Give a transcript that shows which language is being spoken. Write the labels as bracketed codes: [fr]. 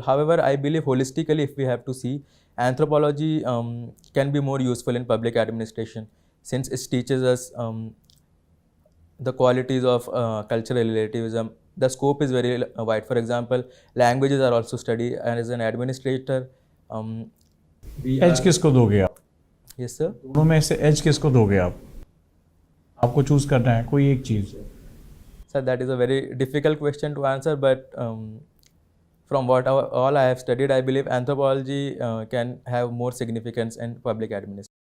[en] However, I believe holistically, if we have to see, anthropology can be more useful in public administration, since it teaches us the qualities of cultural relativism. The scope is very wide. For example, languages are also studied, and as an administrator, we [hi] as किसको दोगे आप? [en] Yes, sir. [hi] दोनों में से as किसको दोगे आप? आपको चूज करना है कोई एक चीज. [en] Sir, that is a very difficult question to answer, but from what all I have studied, I believe anthropology can have more significance in public administration.